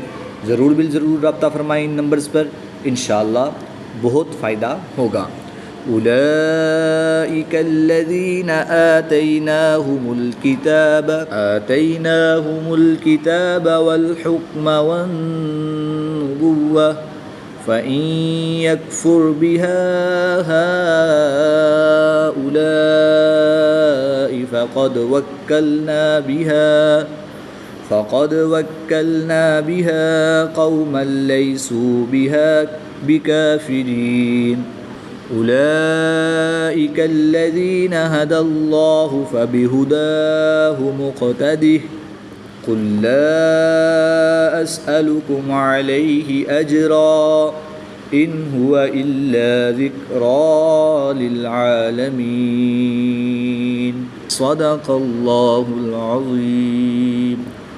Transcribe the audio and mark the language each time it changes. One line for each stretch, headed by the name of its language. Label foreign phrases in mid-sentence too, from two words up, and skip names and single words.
Urdu: ضرور رابطہ فرمائیں ان نمبرز پر، ان شاء اللہ بہت فائدہ ہوگا.
Arabic: أولئك الذين آتيناهم الكتاب والحكم والنبوة فإن يكفر بها هؤلاء فقد وكلنا بها قوما ليسوا بها بكافرين. أولئك الذين هدى الله فبهداهم اقتده قل لا أسألكم عليه أجرا إن هو إلا ذكرى للعالمين. صدق الله العظيم.